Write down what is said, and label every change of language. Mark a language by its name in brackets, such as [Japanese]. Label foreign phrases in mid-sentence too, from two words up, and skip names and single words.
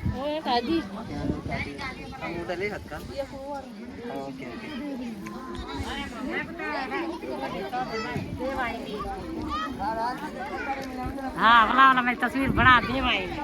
[Indonesian] oh ya tadi Kamu udah lihat kan? dia keluar Oh, oke. [Hindi] हाँ बनाओ ना मेरी तस्वीर बना दे भाई